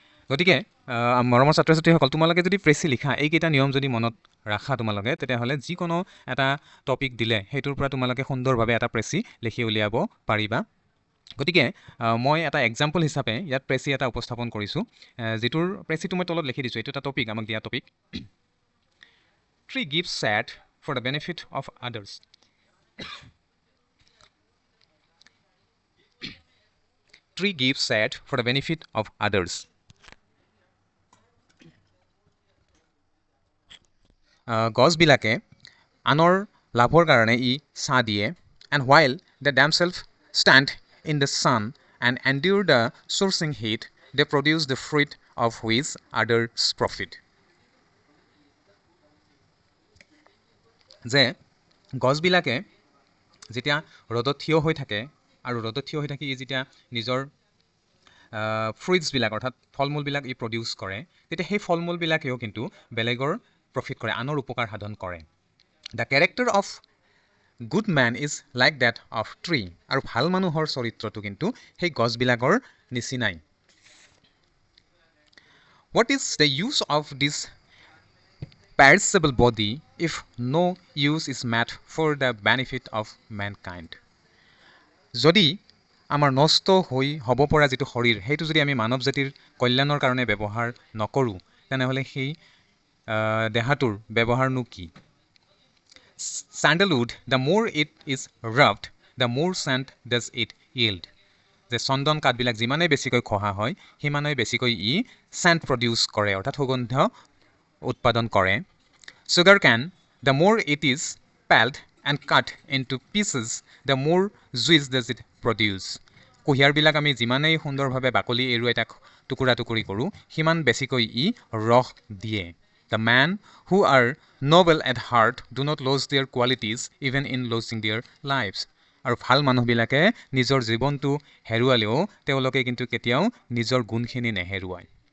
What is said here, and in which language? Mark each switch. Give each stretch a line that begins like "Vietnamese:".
Assamese: গতিকে মৰমৰ ছাত্ৰ ছাত্ৰীসকল, তোমালোকে যদি প্ৰেছি লিখা এইকেইটা নিয়ম যদি মনত ৰাখা তোমালোকে, তেতিয়াহ'লে যিকোনো এটা টপিক দিলে সেইটোৰ পৰা তোমালোকে সুন্দৰভাৱে এটা প্ৰেছি লিখি উলিয়াব পাৰিবা। গতিকে মই এটা এক্সাম্পল হিচাপে ইয়াত প্ৰেছি এটা উপস্থাপন কৰিছোঁ, যিটোৰ প্ৰেছিটো মই তলত লিখি দিছোঁ। এইটো এটা টপিক, আমাক দিয়া topic.
English: Tree gives sad for the benefit of others. Tree gives sad for the benefit of others.
Assamese: গছবিলাকে আনৰ লাভৰ কাৰণে ই ছাঁ দিয়ে।
English: And while they themselves stand in the sun and endure the scorching heat, they produce the fruit of which others profit.
Assamese: যে গছবিলাকে যেতিয়া ৰ'দত থিয় হৈ থাকে আৰু ৰ'দত থিয় হৈ থাকি ই যেতিয়া নিজৰ ফ্ৰুইটছবিলাক অৰ্থাৎ ফল মূলবিলাক ই প্ৰডিউচ কৰে, তেতিয়া সেই ফল মূলবিলাকেও কিন্তু বেলেগৰ প্ৰফিট কৰে, আনৰ উপকাৰ সাধন কৰে।
English: The character of good men is like that of tree.
Assamese: আৰু ভাল মানুহৰ চৰিত্ৰটো কিন্তু সেই গছবিলাকৰ নিচিনাই।
English: What is the use of this perishable body if no use is made for the benefit of mankind?
Assamese: যদি আমাৰ নষ্ট হ'ব পৰা যিটো শৰীৰ, সেইটো যদি আমি মানৱ জাতিৰ কল্যাণৰ কাৰণে ব্যৱহাৰ নকৰোঁ, তেনেহ'লে সেই দেহাটোৰ ব্যৱহাৰনো কি?
English: Sandalwood, the more it is rubbed, the more scent does it yield.
Assamese: যে চন্দন কাঠবিলাক যিমানেই বেছিকৈ খহা হয়, সিমানেই বেছিকৈ ই চেণ্ট প্ৰডিউচ কৰে, অৰ্থাৎ সুগন্ধ উৎপাদন কৰে।
English: Sugar cane, the more it is pelled and cut into pieces, the more juice does it produce.
Assamese: কুঁহিয়াৰবিলাক আমি যিমানেই সুন্দৰভাৱে বাকলি এৰুৱাই তাক টুকুৰা টুকুৰি কৰোঁ, সিমান বেছিকৈ ই ৰস দিয়ে।
English: The men who are noble at heart do not lose their qualities even in losing their lives.
Assamese: আৰু ভাল মানুহবিলাকে নিজৰ জীৱনটো হেৰুৱালেও তেওঁলোকে কিন্তু কেতিয়াও নিজৰ গুণখিনি নেহেৰুৱায়।